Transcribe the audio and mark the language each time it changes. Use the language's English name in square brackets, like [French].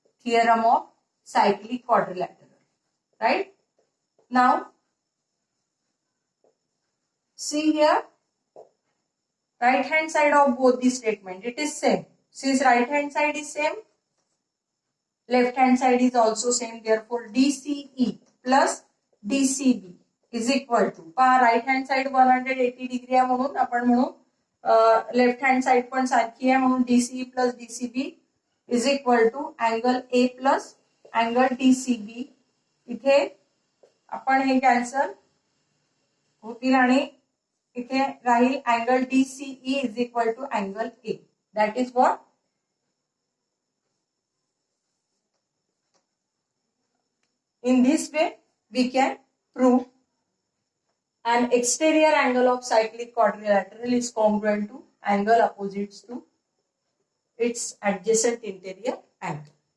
[English] Theorem of cyclic quadrilateral. Right? Now, see here, right hand side of both the statement, it is same. Since right hand side is same, left hand side is also same. Therefore, DCE plus DCB is equal to, [Marathi] right hand side 180 degree आहे म्हणून [English] आपण म्हणू left hand side पण सारखी आहे म्हणून DCE plus DCB is equal to angle A plus angle DCB. [Marathi] इथे आपण हे कॅन्सल होतील आणि इथे राहील angle DCE is equal to angle A. [English] That is what in this way we can prove an exterior angle of cyclic quadrilateral is congruent to angle opposites to its adjacent interior angle.